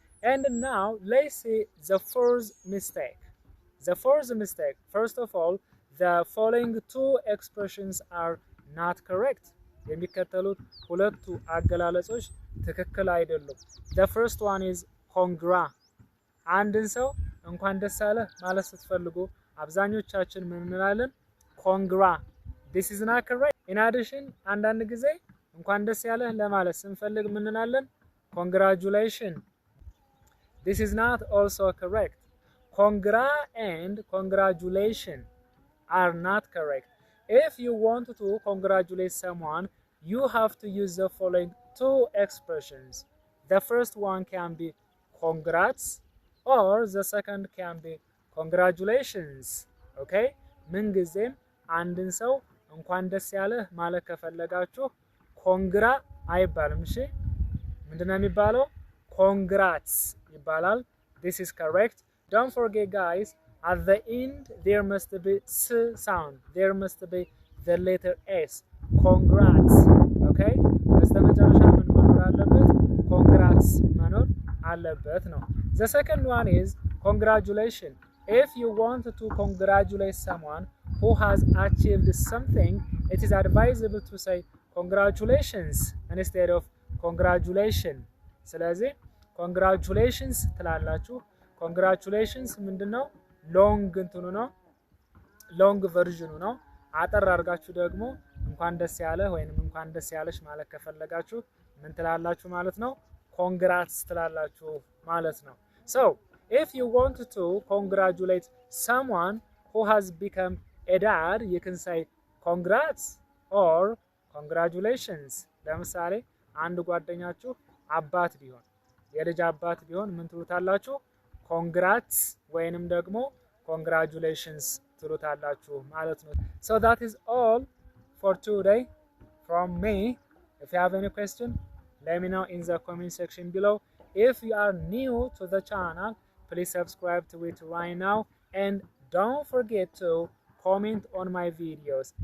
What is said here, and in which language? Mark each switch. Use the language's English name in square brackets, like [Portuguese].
[English] And now let's see the fourth mistake. The fourth mistake, first of all, the following two expressions are not correct. [Amharic] የሚከተሉት ሁለቱ አገላለጾች ትክክል አይደሉም። [English] The first one is congra. [Amharic] አንድን ሰው እንኳን ደስ አለህ ማለት ስትፈልጉ አብዛኞቻችን ምን እንላለን? congra. [English] This is not correct. In addition, [Amharic] አንዳንድ ጊዜ እንኳን ደስ ያለህ ለማለት ስንፈልግ ምን እንላለን? [English] congratulation. This is not also correct. Congra and congratulation are not correct. If you want to congratulate someone, you have to use the following two expressions. The first one can be congrats, or the second can be congratulations. Okay? [Amharic] ምንጊዜም አንድን ሰው እንኳን ደስ ያለህ ማለት ከፈለጋችሁ ኮንግራ አይባልም። እሺ ምንድነው የሚባለው? [English] congrats [Amharic] ይባላል። [English] This is correct. Don't forget guys, at the end there must be s sound. There must be the letter s. Congrats. Okay? [Amharic] በስተመጨረሻ ምን መኖር አለበት? [English] congrats [Amharic] መኖር አለበት ነው። [English] The second one is congratulation. If you want to congratulate someone who has achieved something, it is advisable to say congratulations instead of congratulation. [Amharic] ስለዚህ congratulations ትላላችሁ። congratulations ምንድነው? ሎንግ እንትኑ ነው፣ ሎንግ ቨርዥኑ ነው። አጠር አድርጋችሁ ደግሞ እንኳን ደስ ያለህ ወይንም እንኳን ደስ ያለሽ ማለት ከፈለጋችሁ ምን ትላላችሁ ማለት ነው? [English] congrats [Amharic] ትላላችሁ ማለት ነው። [English] So if you want to congratulate someone who has become a dad, you can say congrats or congratulations. [Amharic] ለምሳሌ አንድ ጓደኛችሁ አባት ቢሆን የልጅ አባት ቢሆን ምን ትሉታላችሁ? [English] congrats [Amharic] ወይንም ደግሞ congratulations ትሉታላችሁ ማለት ነው። [English] So that is all for today from me. If you have any question, let me know in the comment section below. If you are new to the channel, please subscribe to it right now and don't forget to comment on my videos.